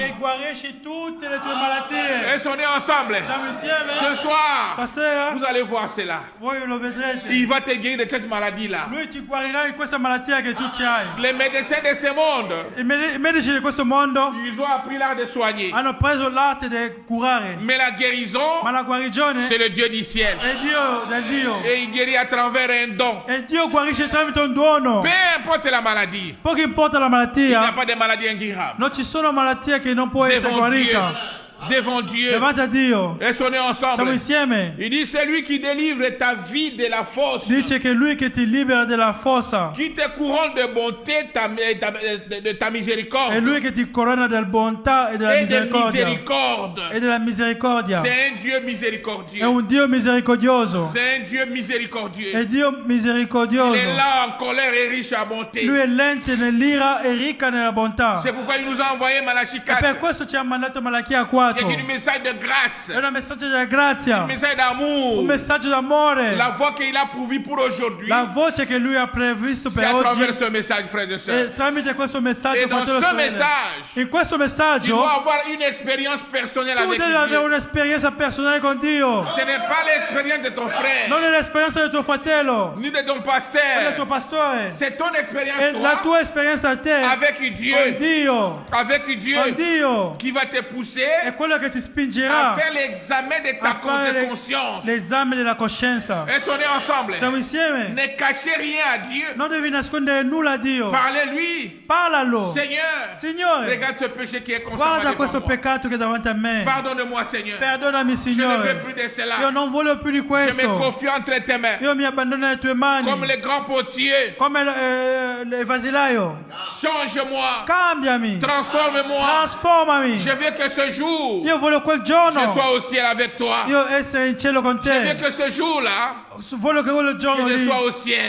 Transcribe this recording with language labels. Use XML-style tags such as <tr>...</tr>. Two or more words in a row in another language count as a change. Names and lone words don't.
<it>che guarisce tutte le tue malattie.</it> <fr>Est-ce qu'on est ensemble?</fr> <it>Siamo insieme?</it> <fr>Ce soir,</fr> <it>Stasera,</it> <fr>vous allez voir cela.</fr> <it>voi lo vedrete.</it> <fr>Il va te guérir de cette maladie-là.</fr> <it>Lui ti guarirà di questa malattia che tu ci hai.</it> <fr>Les médecins de ce monde,</fr> <it>I medici di questo mondo</it> <fr>ils ont appris l'art de soigner.</fr> <it>hanno preso l'arte di curare,</it> <fr>Mais la guérison,</fr> <it>ma la guarigione</it> <fr>c'est le Dieu du ciel.</fr> <it>è Dio del Dio.</it> <fr>Et il guérit à travers un don.</fr> <it>E Dio guarisce tramite un dono.</it> <fr>Peu importe la maladie,</fr> <it>Poco importa la</it> <fr>il n'y a</fr> <it>malattia,</it> <fr>pas de maladie incurable.</fr> <it>non ci sono malattie che non può essere</it> <fr>Devant Dieu,</fr> <it>guarita.</it> <fr>devant Dieu,</fr> <it>Davanti a Dio.</it> <fr>est-ce qu'on est</fr> <it>Siamo</it> <fr>ensemble?</fr> <it>insieme.</it> <fr>Il dit, c'est lui qui délivre ta vie de la fosse,</fr> <it>Dice che è Lui che ti libera dalla fossa.</it> <fr>qui te couronne de bonté, de ta</fr> <it>È</it> <fr>miséricorde</fr> <it>Lui che ti corona della bontà e della</it> <fr>et de</fr> <it>misericordia.</it> <fr>miséricorde.</fr> <it>E della misericordia.</it> <fr>C'est un Dieu</fr> <it>È</it> <fr>miséricordieux.</fr> <it>un Dio misericordioso.</it> <fr>C'est un Dieu miséricordieux.</fr> <it>È Dio</it> <fr>Il</fr> <it>misericordioso.</it> <fr>est là en colère et riche à bonté.</fr> <it>Lui è lente nell'ira e ricca nella bontà.</it> <fr>C'est pourquoi il nous a envoyé Malachie</fr> <it>E per 4, questo ci ha mandato Malachia</it> <fr>qui 4. est un message de grâce,</fr> <it>È un messaggio della grazia.</it> <fr>un message d'amour,</fr> <it>Un messaggio d'amore.</it> <fr>la voie qu'il a pourvue pour aujourd'hui,</fr> <it>La voce che Lui ha previsto</it> <fr>c'est</fr> <it>per</it> <fr>à</fr> <it>oggi.</it> <fr>travers ce message, frères et sœurs.</fr> <it>E tramite questo messaggio,</it> <fr>Et dans</fr> <it>fratello e</it> <fr>ce</fr> <it>sorelle,</it> <fr>message,</fr> <it>in questo</it> <fr>tu dois</fr> <it>messaggio</it> <fr>avoir une expérience personnelle</fr> <it>tu</it> <fr>avec</fr> <it>devi avere</it> <fr>Dieu.</fr> <it>un'esperienza personale con Dio.</it> <fr>Ce n'est pas l'expérience de ton frère,</fr> <it>Non è l'esperienza del tuo fratello,</it> <fr>ni de ton</fr> <it>del tuo</it> <fr>pasteur.</fr> <it>pastore.</it> <fr>C'est ton</fr> <it>È</it> <fr>expérience,</fr> <it>la</it> <fr>toi,</fr> <it>tua esperienza a te</it> <fr>avec</fr> <it>con</it> <fr>Dieu,</fr> <it>Dio.</it> <fr>avec</fr> <it>Con</it> <fr>Dieu,</fr> <it>Dio.</it> <fr>qui va te</fr> <it>È</it> <fr>pousser</fr> <it>quello che ti</it> <fr>à</fr> <it>spingerà</it> <fr>faire l'examen de ta</fr> <it>a fare</it> <fr>conscience.</fr> <it>l'esame della coscienza.</it> <fr>Est-ce qu'on est ensemble?</fr> <it>Siamo insieme.</it> <fr>Ne cachez rien à Dieu.</fr> <it>Non devi nascondere nulla a Dio.</it> <fr>Parlez-lui.</fr> <it>Parlalo.</it> <fr>Seigneur,</fr> <it>Signore,</it> <fr>regarde ce péché qui est constamment</fr> <it>guarda</it> <fr>devant</fr> <it>questo</it> <fr>moi.</fr> <it>peccato che è davanti a me.</it> <fr>Pardonne-moi, Seigneur.</fr> <it>Perdonami,</it> <fr>Je ne veux</fr> <it>Signore.</it> <fr>plus de</fr> <it>Io</it> <fr>cela.</fr> <it>non voglio più di</it> <fr>Je me</fr> <it>questo.</it> <fr>confie entre tes mains.</fr> <it>Io mi abbandono nelle tue mani.</it> <fr>Comme le grand potier.</fr> <it>Come il vasilaio.</it> <fr>Change-moi.</fr> <it>Cambiami.</it> <fr>Transforme-moi.</fr> <it>Trasformami.</it> <fr>Je veux que ce jour,</fr> <it>Io voglio quel</it> <fr>je</fr> <it>giorno</it> <fr>sois au ciel avec toi.</fr> <it>io essere in cielo con</it> <fr>Je veux</fr> <it>te.</it> <fr>que ce jour-là,</fr> <it>voglio che quello</it> <fr>Que</fr> <it>giorno</it> <fr>je</fr> <it>lì</it> <fr>sois au ciel.</fr>